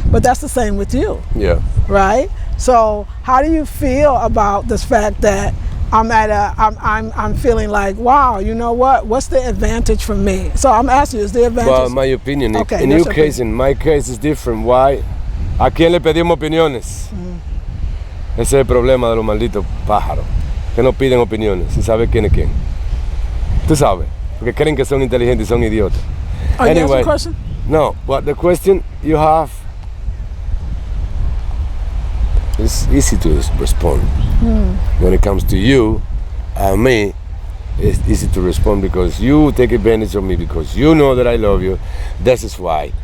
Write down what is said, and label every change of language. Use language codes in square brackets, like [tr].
[en] But that's the same with you. Yeah. Right? So how do you feel about this fact that I'm feeling like, wow, you know what? What's the advantage for me? So I'm asking you, is the advantage? Well, my opinion, okay, in your case, in my case, is different. Why? [es] ¿A quién le pedimos opiniones? Ese es el problema de los malditos pájaros, que no piden opiniones, sin saber quién es quién. Tú sabes, porque creen que son inteligentes y son idiotas. [en] Anyway, you have a question? No, but the question you have is easy to respond. When it comes to you and me, it's easy to respond because you take advantage of me, because you know that I love you. This is why.